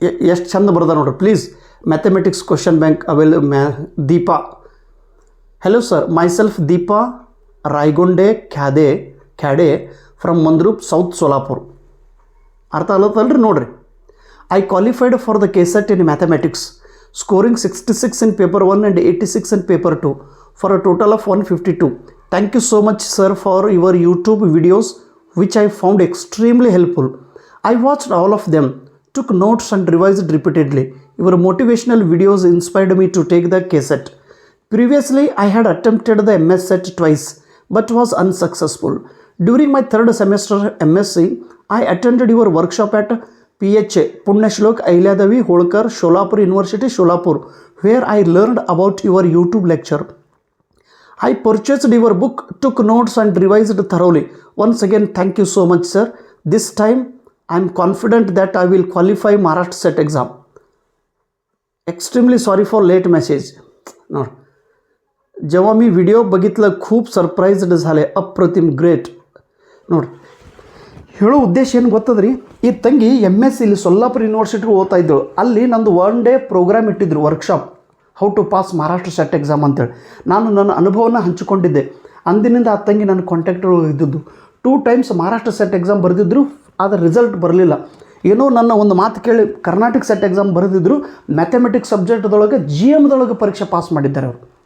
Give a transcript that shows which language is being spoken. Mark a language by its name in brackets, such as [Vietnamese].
[Kannada] ಎಷ್ಟು ಚಂದ ಬರ್ದ ನೋಡ್ರಿ [English] please mathematics question bank Deepa hello sir myself Deepa Rayagonde Khyade from Mandrup south Solapur [Kannada] ಅರ್ಥ ಆಗತ್ತಲ್ರಿ ನೋಡ್ರಿ [English] I qualified for the KSET in mathematics scoring 66 in paper 1 and 86 in paper 2 for a total of 152. Thank you so much sir for your YouTube videos which I found extremely helpful. I watched all of them, took notes and revised repeatedly. Your motivational videos inspired me to take the KCET. Previously, I had attempted the MS set twice but was unsuccessful. During my third semester MSc, I attended your workshop at PHA, Punyashlok Ahilyadavi Holkar, Sholapur University, Sholapur, where I learned about your YouTube lecture. I purchased your book, took notes and revised thoroughly. Once again, thank you so much, sir. This time, I am confident that I will qualify Maharashtra set exam. Extremely sorry for late message. No. [Marathi] जेव्हा मी video बघितलं खूप surprised झाले अप्रतिम great [Kannada] ನೋಡಿ ಹೇಳೋ ಉದ್ದೇಶ ಏನು ಗೊತ್ತದ್ರಿ ಈ ತಂಗಿ MS ಇಲ್ಲಿ ಸೊಲ್ಲಾಪುರ ಯೂನಿವರ್ಸಿಟಿ ಓದ್ತಾ ಇದ್ದಳು ಅಲ್ಲಿ ನಂದು 1 day ಪ್ರೋಗ್ರಾಮ್ ಇಟ್ಟಿದ್ರು workshop how to pass Maharashtra set exam ಅಂತೇಳಿ ನಾನು ನನ್ನ ಅನುಭವನ ಹಂಚಿಕೊಂಡಿದ್ದೆ ಅಂದಿನಿಂದ ಆ ತಂಗಿ ನನ್ನ ಕಾಂಟ್ಯಾಕ್ಟ್ ಇದ್ದದ್ದು 2 times ಮಹಾರಾಷ್ಟ್ರ ಸೆಟ್ ಎಕ್ಸಾಮ್ ಬರೆದಿದ್ರು ಆದರೆ ರಿಸಲ್ಟ್ ಬರಲಿಲ್ಲ ಏನೋ ನನ್ನ ಒಂದು ಮಾತು ಕೇಳಿ ಕರ್ನಾಟಕ ಸೆಟ್ ಎಕ್ಸಾಮ್ ಬರೆದಿದ್ರು ಮ್ಯಾಥಮೆಟಿಕ್ಸ್ ಸಬ್ಜೆಕ್ಟ್ದೊಳಗೆ GMದೊಳಗೆ ಪರೀಕ್ಷೆ ಪಾಸ್ ಮಾಡಿದ್ದಾರೆ ಅವರು